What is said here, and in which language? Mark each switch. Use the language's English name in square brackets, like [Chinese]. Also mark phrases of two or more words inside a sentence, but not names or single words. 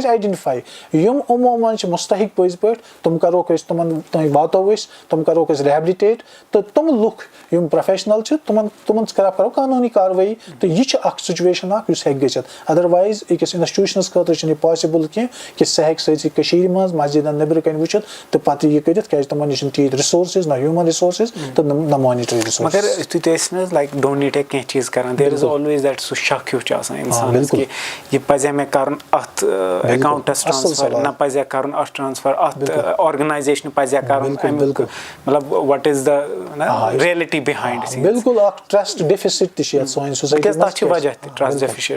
[Kashmiri] أسۍ آیڈنٹِفاے یِم یِمو منٛز چھِ مُستحق پٔزۍ پٲٹھۍ تِم کروکھ أسۍ تِمن تانۍ واتو أسۍ تِم کروکھ أسۍ ریہبلِٹیٹ تہٕ تِم لُکھ یِم پروفیشنل چھِ تِمن خلاف کرو قانوٗنی کاروٲیی تہٕ یہِ چھِ اکھ سُچویشن اکھ یُس ہٮ۪کہِ گٔژھِتھ ادروایز أکِس انسٹِٹیوٗشنس خٲطرٕ چھُنہٕ یہِ پاسِبٕل کینٛہہ کہِ سُہ ہٮ۪کہِ سٲرسٕے کٔشیٖرِ منٛز مسجدن نیبرٕ کَنۍ وٕچھِتھ تہٕ پتہٕ یہِ کٔرِتھ کیازِ تِمن نِش چھِنہٕ تیٖتۍ رِسورسِز نہ [English] human resources [Kashmiri] تہٕ نہ [English] monetary resources [Kashmiri] مگر تُہۍ تہِ ٲسۍ نہٕ حظ لایک ڈونیٹ کینٛہہ چیٖز کران [English] there is always that [Kashmiri] سُہ شک ہیوٗ چھُ آسان اِنسانس کہِ یہِ پزیا مےٚ کرُن اتھ اکاونٹس ٹرانسفر نہ پزیا کرُن اتھ ٹرانسفر اتھ آرگنایزیشنہِ پزیا کرُن مطلب [English] what is the reality behind [Kashmiri] بالکل اکھ [English] trust deficit [Kashmiri] تہِ چھِ یتھ سانہِ سوسایٹی تَتھ چھِ وجہ تہِ [English] trust deficit